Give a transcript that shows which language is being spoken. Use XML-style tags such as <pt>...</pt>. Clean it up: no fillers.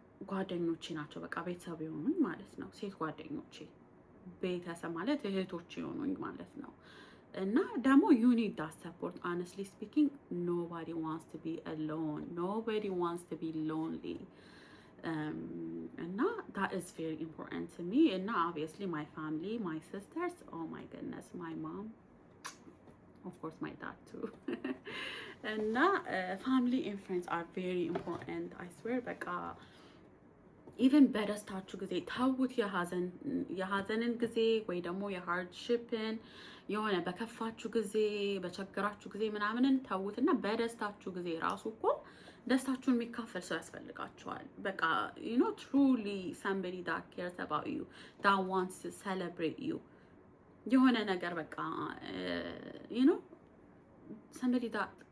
<am>ጓደኞቼ ናቸው በቃ ቤተሰብ የሆኑኝ ማለት ነው።</am> <en>ሴት ጓደኞቼ ቤተሰብ ማለት እህቶቼ የሆኑኝ ማለት ነው። እና ደግሞ you need that support honestly speaking nobody wants to be alone, nobody wants to be lonely, and that is very important to me. And obviously my family, my sisters, oh my goodness, my mom, of course my dad too. And family and friends are very important, I swear በቃ</en> <am>ኢቨን በደስታችሁ ጊዜ ተውት። የሀዘንን ጊዜ ወይ ደግሞ የሃርድሺፕን የሆነ በከፋችሁ ጊዜ በቸገራችሁ ጊዜ ምናምንን ተውትና በደስታችሁ ጊዜ ራሱ እኮ ደስታችሁን የሚካፈል ሰው ያስፈልጋችኋል። በቃ</am> <en>you know truly somebody that cares about you that wants to celebrate you</en> <am>የሆነ ነገር በቃ</am> <en>you know somebody that</en>